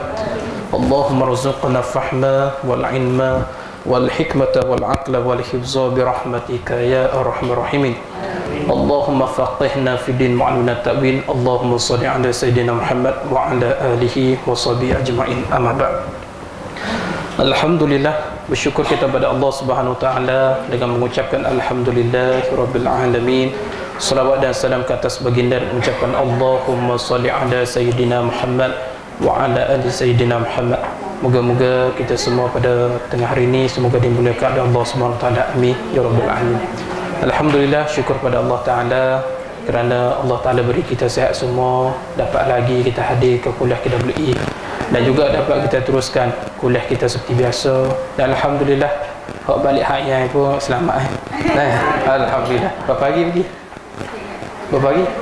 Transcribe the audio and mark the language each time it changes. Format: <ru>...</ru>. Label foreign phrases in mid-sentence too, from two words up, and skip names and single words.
<ar>اللهم ارزقنا الفهم والعلم والحكمة والعقل والحفظ برحمتك يا أرحم الراحمين اللهم فقهنا في الدين وعلمنا التأويل اللهم صل على سيدنا محمد وعلى آله وصحبه أجمعين أما بعد Alhamdulillah,</ar> <ms>bersyukur kita pada Allah</ms> <ar>سبحانه وتعالى</ar> <ms>dengan mengucapkan</ms> <ar>الحمد لله رب العالمين.</ar> <ms>Salawat dan salam ke atas baginda, mengucapkan</ms> <ar>اللهم صل على سيدنا محمد وعلى آل سيدنا محمد.</ar> <ms>Moga-moga kita semua pada tengah hari ini semoga dimuliakan oleh Allah</ms> <ar>سبحانه وتعالى. آمين يا رب العالمين.</ar> <ms>Alhamdulillah, syukur pada Allah Taala kerana Allah Taala beri kita sihat semua, dapat lagi kita hadir ke kuliah KWI dan juga dapat kita teruskan kuliah kita seperti biasa. Dan Alhamdulillah, hak balik hayat pun selamat. Alhamdulillah. Berapa pagi pergi? Berapa pagi?</ms>